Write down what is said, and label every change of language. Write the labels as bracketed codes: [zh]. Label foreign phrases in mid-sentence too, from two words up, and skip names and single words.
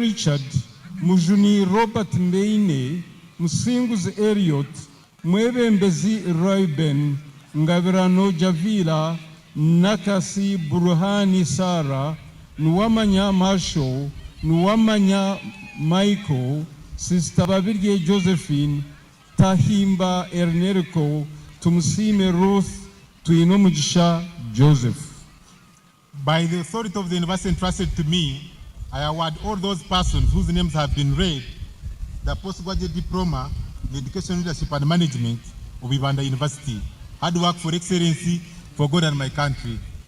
[en] Richard, Mujuni Robert Mbeine, Msingus Eriot, Mwebe Mbezi Royben, Ngabirano Javila, Nakasi Burhani Sara, Nuwamanya Marshall, Nuwamanya Michael, Sister Babirge Josephine, Tahimba Ernerico, Tumsime Ruth, Tuinomujisha Joseph. By the authority of the university entrusted to me, I award all those persons whose names have been read the postgraduate diploma in education leadership and management of Ibanda University. Hard work for excellency for God and my country.